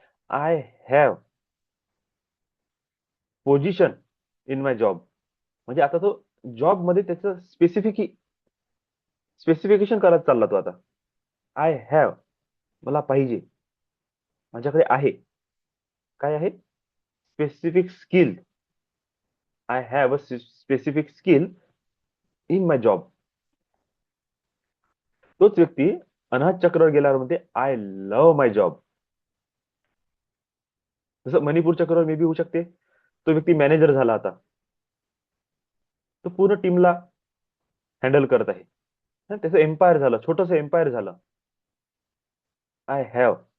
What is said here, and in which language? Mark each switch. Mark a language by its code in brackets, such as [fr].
[en] I have position in my job. [mr] म्हणजे आता तो जॉब मध्ये त्याचं स्पेसिफिकेशन करत चालला तो आता. [en] I have, [mr] मला पाहिजे, माझ्याकडे आहे. काय आहे? Specific skill. [en] I have a specific skill in my job. [mr] तोच व्यक्ती अनाथ चक्रावर गेल्यावर म्हणते, [en] I love my job. [mr] जसं मणिपूर चक्रावर मे बी होऊ शकते, तो व्यक्ती मॅनेजर झाला आता, तो पूर्ण टीमला हँडल करत आहे. त्याचं एम्पायर झालं, छोटस एम्पायर झालं. [en] I have.